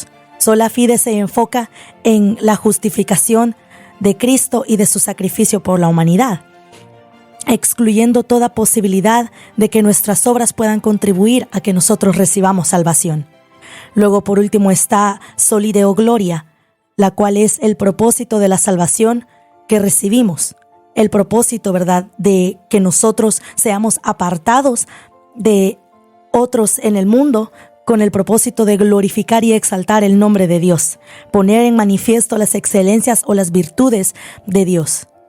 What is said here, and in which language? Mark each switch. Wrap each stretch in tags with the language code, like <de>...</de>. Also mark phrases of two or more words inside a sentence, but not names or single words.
<la>Sola fide</la> <es>se enfoca en la justificación de Cristo y de su sacrificio por la humanidad, excluyendo toda posibilidad de que nuestras obras puedan contribuir a que nosotros recibamos salvación. Luego, por último, está</es> <la>soli deo gloria,</la> <es>la cual es el propósito de la salvación que recibimos. El propósito, ¿verdad?, de que nosotros seamos apartados de otros en el mundo con el propósito de glorificar y exaltar el nombre de Dios, poner en manifiesto las excelencias o las virtudes de Dios.</es>